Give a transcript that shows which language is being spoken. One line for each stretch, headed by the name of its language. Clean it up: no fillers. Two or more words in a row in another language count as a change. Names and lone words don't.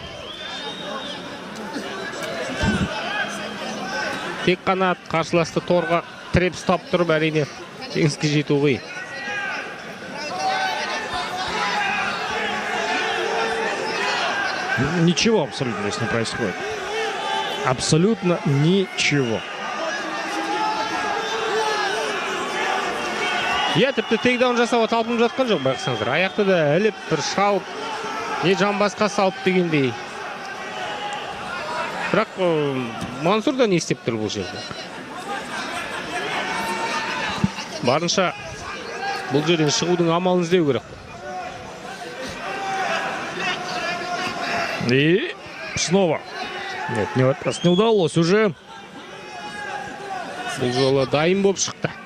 Kazakh: Тек қана қарсыласты торға тіреп ұстап тұрып, әрине жеңіске жету қиын.
Russian: Ничего абсолютно здесь не происходит. Абсолютно ничего.
Kazakh: Тіпті тейкдаун жасауға талпынып жатқан жоқ, байқасаңыздар. Аяқты да іліп, бір шауып, не жамбасқа салып дегендей. Бірақ Мансур да не істеп тұр бұл жерде. Барынша бұл жерден шығудың амалын іздеу керек.
Russian: И снова. Нет, не удалось уже.
Kazakh: Бұл жолы дайын болып шықты.